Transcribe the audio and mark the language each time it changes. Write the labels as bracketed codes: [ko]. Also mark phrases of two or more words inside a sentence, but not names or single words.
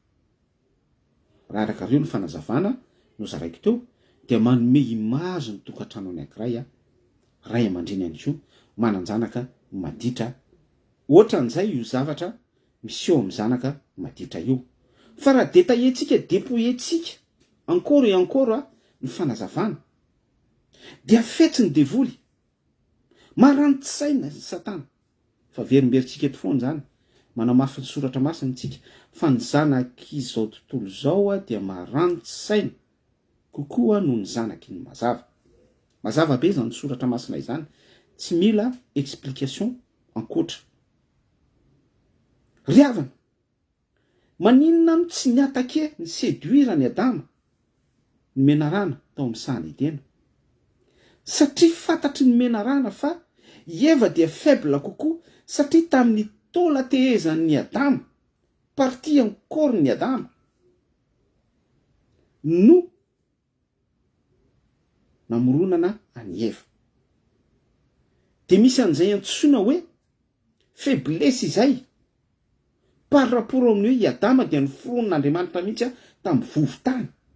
[mg] Raha araka reo ny fanazavana no zaraiko teo dia manome imazy ny tokantrano anankiray ray aman-dreny ihany koa mananjanaka maditra ohatran'izay io zavatra misy eo amin'ny zanaka maditra io. Fa raha détailletsika dépouilletsika [fr] encore et encore [mg] ny fanazavana dia fetsiny devoly marantsaina satana fa verimberitsika eto foana zany manamafy ny soratra masina tsika fa ny zanaky izao tontolo zao dia marantsaina kokoa noho ny zanaky ny mazava be zany soratra masina izany tsy mila explication ankoatra. Riavana maninona no tsy niatake ny séduire ny Adama ny menarana tao amin'ny sahany Edena satria fantatry ny menarana fa Eva dia faible kokoa satria tamin'ny taola tehezan'ny Adama [fr] partie en corps [mg] ny Adama no namoronana any Eva. De misy an'izay antsoina hoe faiblesse izay [fr] par rapport [mg] amin'ny hoe i Adama dia noforon'Andriamanitra mihitsy tamin'ny vovotany.